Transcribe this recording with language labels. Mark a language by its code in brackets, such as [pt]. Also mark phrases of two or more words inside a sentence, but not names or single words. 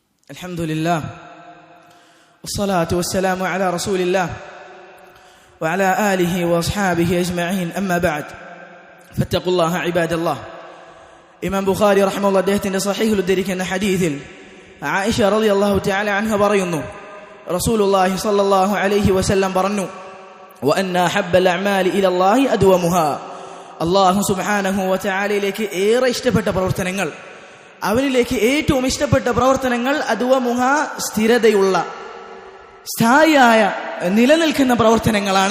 [ar] الحمد لله والصلاة والسلام على رسول الله وعلى آله وأصحابه أجمعين أما بعد فاتقوا الله عباد الله. [ml] ഇമാം ബുഖാരി റഹിമഹുല്ലാഹ് അദ്ദേഹത്തിന്റെ സ്വഹീഹിൽ ഉദ്ധരിക്കുന്ന ഹദീസിൽ ആയിഷ [ar] رضي الله تعالى عنها [ml] പറയുന്നു, [ar] رسول الله صلى الله عليه وسلم [ml] പറഞ്ഞു, [ar] وأن أحب الأعمال إلى الله أدومها, الله سبحانه وتعالى [ml] ഏറെ ഇഷ്ടപ്പെട്ട പ്രവർത്തനങ്ങൾ, അവനിലേക്ക് ഏറ്റവും ഇഷ്ടപ്പെട്ട പ്രവർത്തനങ്ങൾ അദ്വമുഹാ, സ്ഥിരതയുള്ള സ്ഥായിയായ നിലനിൽക്കുന്ന പ്രവർത്തനങ്ങളാണ്.